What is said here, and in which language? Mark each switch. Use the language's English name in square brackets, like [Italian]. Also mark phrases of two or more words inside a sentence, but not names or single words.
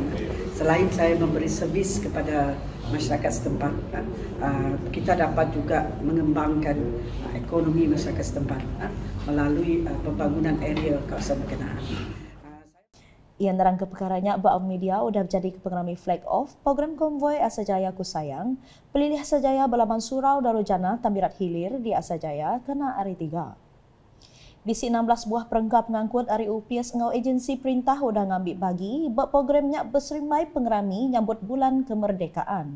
[Malay] Selain saya memberi servis kepada masyarakat setempat, kita dapat juga mengembangkan ekonomi masyarakat setempat melalui pembangunan area kawasan berkenaan. [Iban] Ia nerang ke perkaranya bahawa media sudah menjadi pengerami [English] flag off [Iban] program konvoi Asajaya Kusayang, pelilih Asajaya Balaman Surau Darujana Tambirat Hilir di Asajaya kena hari 3. Bisi 16 buah perengkap pengangkut hari UPS ngau agensi perintah sudah ngambil bagi buat programnya berserimai pengerami nyambut bulan kemerdekaan.